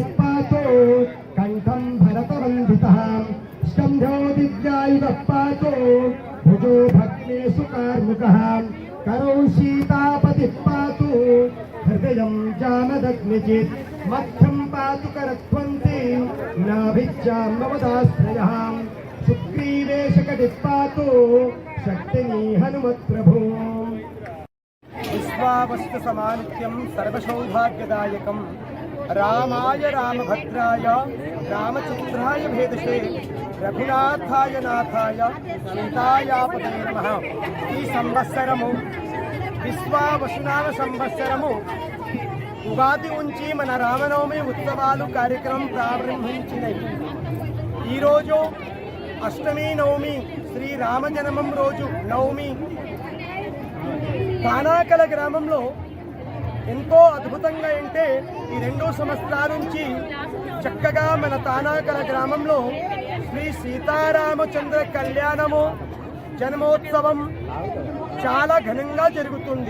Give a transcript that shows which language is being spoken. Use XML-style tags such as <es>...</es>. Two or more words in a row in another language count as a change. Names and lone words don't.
<sa>पातु कण्ठं भरतवन्दितः स्कन्धो दिव्यायुधः पातु भुजो भग्नेषु कार्मुकः करौ सीतापतिः पातु हृदयं जामदग्निचित् मध्यं पातु करध्वन्ति नाभिज्जां ममदाश्रयः सुग्रीवेशकटिः पातु शक्तिनी हनुमत्प्रभो विश्वावस्तु समानित्यं सर्वसौभाग्यदायकं रामाय रामभद्राय रामचन्द्राय भेदसे रघुनाथाय नाथाय सीतायापते नमः।</sa> <te>ఈ సంవత్సరము విశ్వావసునామ సంవత్సరము ఉగాది నుంచి మన రామనవమి ఉత్సవాలు కార్యక్రమం ప్రారంభించినవి. ఈరోజు అష్టమి నవమి శ్రీ రామజన్మం రోజు నవమి తానాకల గ్రామంలో ఎంతో అద్భుతంగా అంటే ఈ 2 సంవత్సరాల నుంచి చక్కగా మన తానాకల గ్రామంలో శ్రీ సీతారామచంద్ర కళ్యాణము జన్మోత్సవం చాలా ఘనంగా జరుగుతుంది.</te>